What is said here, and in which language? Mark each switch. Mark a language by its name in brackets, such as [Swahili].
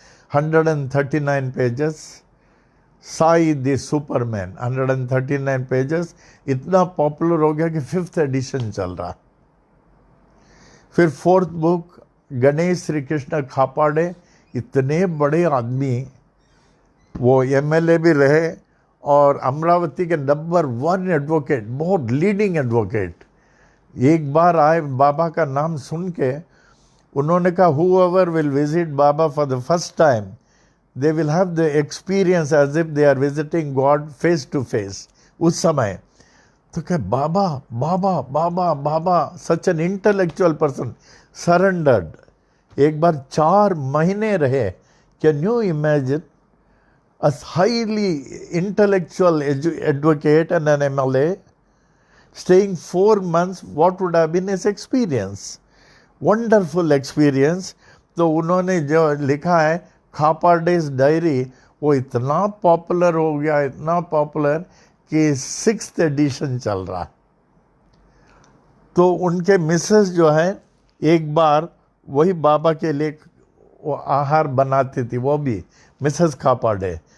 [Hindi] 139 pages, Sai the Superman, 139 pages, इतना popular हो गया कि 5th एडिशन चल रहा। फिर 4th बुक गणेश श्री कृष्ण खापाड़े, इतने बड़े आदमी, वो एमएलए भी रहे और अमरावती के नंबर 1 एडवोकेट, बहुत लीडिंग एडवोकेट। एक बार आए, बाबा का नाम सुन के उन्होंने कहा, [English] whoever will visit Baba for the first time, they will have the experience as if they are visiting God face to face। [Hindi] उस समय तो क्या बाबा बाबा बाबा बाबा, [English] Such an intellectual person, surrendered. [Hindi] एक बार 4 महीने रहे। [English] Can you imagine a highly intellectual advocate and an MLA staying 4 months, what would have been his experience? Wonderful experience। [Hindi] तो उन्होंने जो लिखा है खापाडे's डायरी, वो इतना पॉपुलर हो गया, इतना पॉपुलर कि 6th एडिशन चल रहा। तो उनके मिसेस जो है, एक बार वही बाबा के लिए वो आहार बनाती थी, वो भी मिसेस खापाडे।